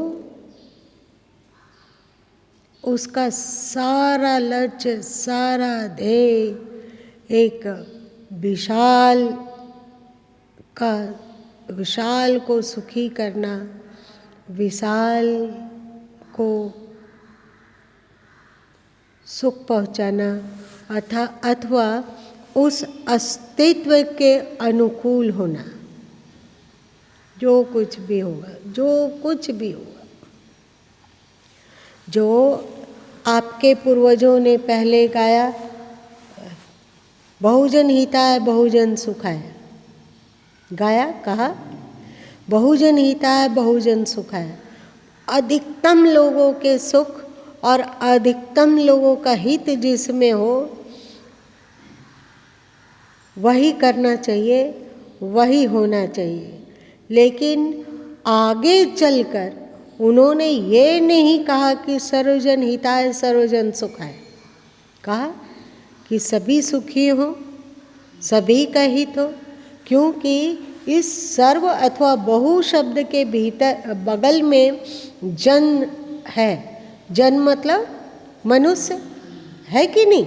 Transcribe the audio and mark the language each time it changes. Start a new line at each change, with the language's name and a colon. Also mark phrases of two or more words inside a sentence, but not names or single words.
Hindi: उसका सारा लक्ष्य, सारा ध्येय एक विशाल को सुखी करना, विशाल को सुख पहुंचाना, अथवा उस अस्तित्व के अनुकूल होना। जो कुछ भी होगा, जो कुछ भी होगा, जो आपके पूर्वजों ने पहले गाया,
Pali: बहुजन हिताय बहुजन सुखाय,
Hindi: गाया, कहा
Pali: बहुजन हिताय बहुजन सुखाय।
Hindi: अधिकतम लोगों के सुख और अधिकतम लोगों का हित जिसमें हो वही करना चाहिए, वही होना चाहिए। लेकिन आगे चलकर उन्होंने ये नहीं कहा कि
Pali: सर्वजन हिताय सर्वजन सुखाय,
Hindi: कहा कि सभी सुखी हो, सभी का हित हो। क्योंकि इस सर्व अथवा बहु शब्द के भीतर बगल में जन है। जन मतलब मनुष्य है कि नहीं?